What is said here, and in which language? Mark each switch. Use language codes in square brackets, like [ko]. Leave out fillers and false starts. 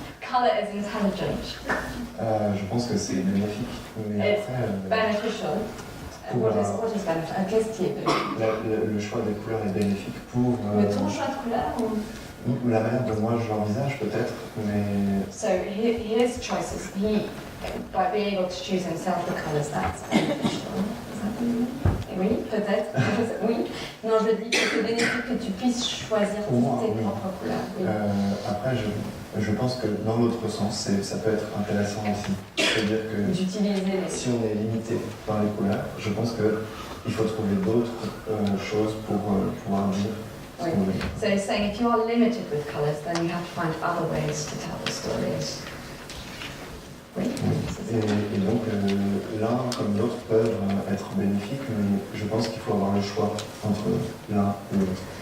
[en] Color is intelligent. [fr] Je pense que c'est bénéfique. Mais [en] It's beneficial. What is beneficial? [fr] Qu'est-ce qui est bénéfique? Le choix des couleurs est bénéfique pour... Mais ton choix de couleur ou la manière dont moi je l'envisage peut-être, mais... [en] So his choices, by being able to choose himself the colours, that's beneficial. Is that what you mean? [fr] Oui, peut-être. Oui. Non, je dis que c'est bénéfique que tu puisses choisir tes propres couleurs. Oui. Après, je pense que dans l'autre sens, ça peut être intéressant aussi. C'est-à-dire que si on est limité par les couleurs, je pense qu'il faut trouver d'autres choses pour pouvoir dire. Oui. [en] So he's saying if you are limited with colours, then you have to find other ways to tell the stories. [fr] Oui. Et donc l'un comme l'autre peuvent être bénéfiques, mais je pense qu'il faut avoir le choix entre l'un et l'autre.